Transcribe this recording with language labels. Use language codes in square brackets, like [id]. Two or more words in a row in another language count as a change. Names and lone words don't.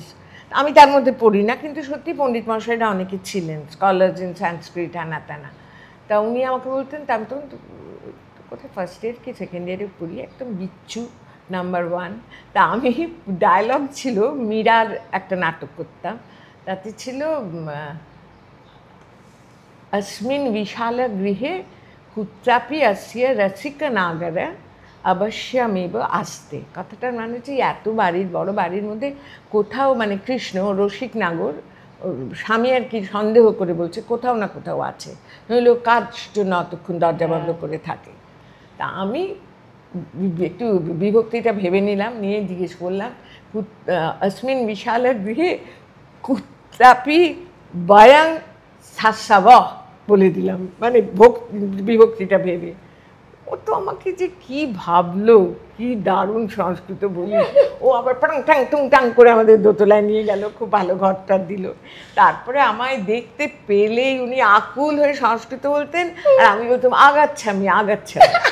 [bn] আমি তার মধ্যে পড়ি না, কিন্তু সত্যি পণ্ডিত মশাইরা অনেকে ছিলেন, [en] scholars in Sanskrit, [bn] আনা টানা। তা উনি আমাকে বলতেন, তা আমি তখন কোথায় [en] first year [bn] কি [en] second year [bn] পড়ি, একদম বিচ্ছু নাম্বার 1। তা আমি ডায়লগ ছিল, মীরার একটা নাটক করতাম, তাতে ছিল [sa] अस्मिन् विशाल गृहे कुत्रापि अस्य रसिकनागर অবশ্যমেব আসতে। [bn] কথাটার মানে হচ্ছে এত বাড়ির, বড় বাড়ির মধ্যে কোথাও, মানে কৃষ্ণ রসিক নাগর, স্বামী আর কি সন্দেহ করে বলছে কোথাও না কোথাও আছে, নইলেও কাজ জন্য অতক্ষণ দরজা বন্ধ করে থাকে। তা আমি একটু বিভক্তিটা ভেবে নিলাম, নিয়ে জিজ্ঞেস করলাম, [sa] अस्मिन् विशाल गृहे कुत्रापि [bn] বয়ং শাসাব বলে দিলাম, মানে বিভক্তিটা ভেবে। ও তো আমাকে যে কি ভাবলো, কি দারুণ সংস্কৃত বলি। ও আবার টাং টাং টুং টাং করে আমাদের দোতলায় নিয়ে গেল, খুব ভালো ঘরটা দিল। তারপরে আমায় দেখতে পেলেই উনি আকুল হয়ে সংস্কৃত বলতেন, আর আমি বলতাম [sa] আগাচ্ছামি আগাচ্ছামি।